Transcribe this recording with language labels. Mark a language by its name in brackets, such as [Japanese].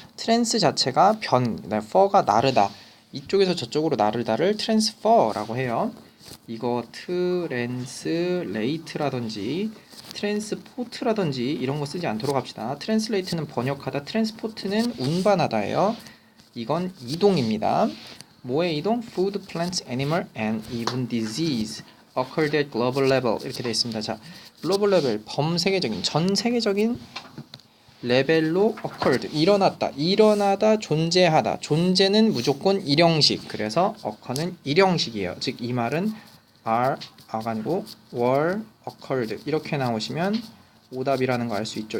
[Korean] trans 자체가 변, for가 나르다. 이쪽에서 저쪽으로 나르다를 transfer라고 해요. 이거 translate라든지 transport라든지 이런 거 쓰지 않도록 합시다. translate는 번역하다, transport는 운반하다예요. 이건 이동입니다. 뭐의 이동? [English] Food, plants, animal, and even disease occurred at global level [Korean] 이렇게 되어 있습니다. 자, 글로벌 레벨, 범세계적인, 전 세계적인 레벨로 occurred, 일어나다, 존재하다. 존재는 무조건 일형식. 그래서 occur는 일형식이에요. 즉 이 말은 are가 아니고 were occurred 이렇게 나오시면 오답이라는 거 알 수 있죠.